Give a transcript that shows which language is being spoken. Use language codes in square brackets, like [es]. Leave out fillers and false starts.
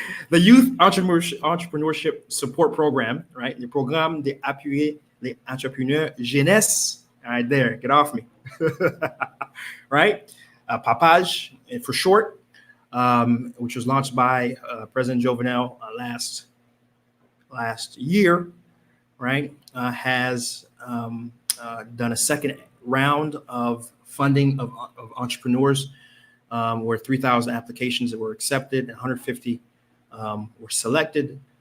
[en] The Youth Entrepreneurship Support Program, right? [fr] Le programme d'appuyer les entrepreneurs jeunesse. [en] All right, there. Get off me. Right? PAPAJ for short, which was launched by President Jovenel last year, right? Has done a second round of funding of entrepreneurs, where 3,000 applications that were accepted and 150 were selected.